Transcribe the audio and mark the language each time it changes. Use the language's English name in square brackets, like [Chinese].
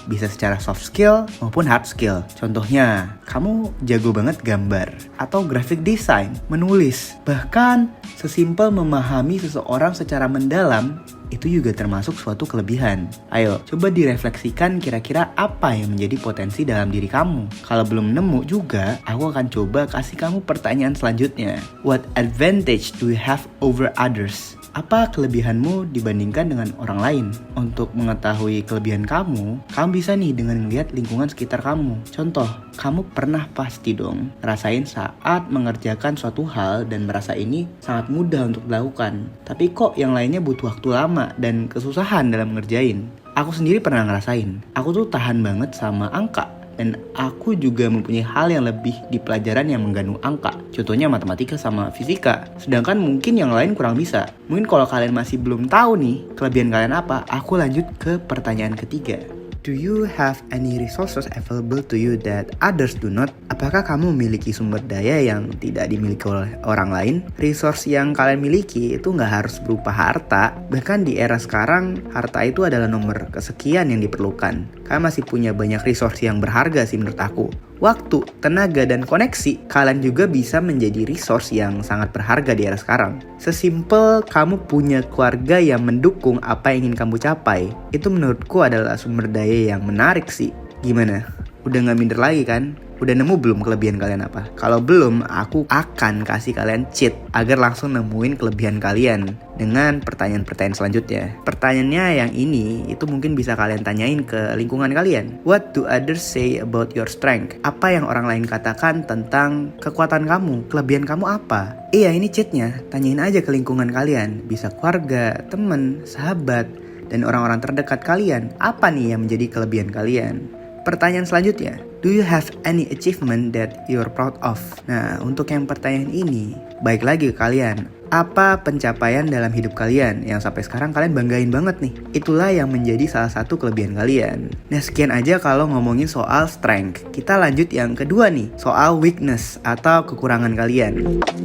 [Indonesian] Bisa secara soft skill maupun hard skill. Contohnya, kamu jago banget gambar atau graphic design, menulis. Bahkan, sesimpel memahami seseorang secara mendalam itu juga termasuk suatu kelebihan. Ayo, coba direfleksikan kira-kira apa yang menjadi potensi dalam diri kamu. Kalau belum nemu juga, aku akan coba kasih kamu pertanyaan selanjutnya. [English] What advantage do you have over others? [Indonesian] Apa kelebihanmu dibandingkan dengan orang lain? Untuk mengetahui kelebihan kamu bisa nih dengan melihat lingkungan sekitar kamu. Contoh, kamu pernah pasti dong rasain saat mengerjakan suatu hal dan merasa ini sangat mudah untuk dilakukan. Tapi kok yang lainnya butuh waktu lama dan kesusahan dalam ngerjain. Aku sendiri pernah ngerasain. Aku tuh tahan banget sama angka. Dan aku juga mempunyai hal yang lebih di pelajaran yang menggandung angka. Contohnya matematika sama fisika. Sedangkan mungkin yang lain kurang bisa. Mungkin kalau kalian masih belum tahu nih kelebihan kalian apa, aku lanjut ke pertanyaan ketiga. [English] Do you have any resources available to you that others do not? [Indonesian] Apakah kamu memiliki sumber daya yang tidak dimiliki oleh orang lain? Resource yang kalian miliki itu nggak harus berupa harta. Bahkan di era sekarang, harta itu adalah nomor kesekian yang diperlukan. Kalian masih punya banyak resource yang berharga sih menurut aku. Waktu, tenaga, dan koneksi, kalian juga bisa menjadi resource yang sangat berharga di era sekarang. Sesimpel kamu punya keluarga yang mendukung apa yang ingin kamu capai, itu menurutku adalah sumber daya yang menarik sih. Gimana? Udah gak minder lagi kan? Udah nemu belum kelebihan kalian apa? Kalau belum, aku akan kasih kalian cheat agar langsung nemuin kelebihan kalian dengan pertanyaan-pertanyaan selanjutnya. Pertanyaannya yang ini itu mungkin bisa kalian tanyain ke lingkungan kalian. [English] What do others say about your strength? [Indonesian] Apa yang orang lain katakan tentang kekuatan kamu? Kelebihan kamu apa? Iya, ini cheatnya. Tanyain aja ke lingkungan kalian. Bisa keluarga, teman, sahabat, dan orang-orang terdekat kalian. Apa nih yang menjadi kelebihan kalian? Pertanyaan selanjutnya, [English] do you have any achievement that you're proud of? [Indonesian] Nah, untuk yang pertanyaan ini, baik lagi ke kalian. Apa pencapaian dalam hidup kalian yang sampai sekarang kalian banggain banget nih? Itulah yang menjadi salah satu kelebihan kalian. Nah, sekian aja kalau ngomongin soal strength. Kita lanjut yang kedua nih, soal weakness atau kekurangan kalian.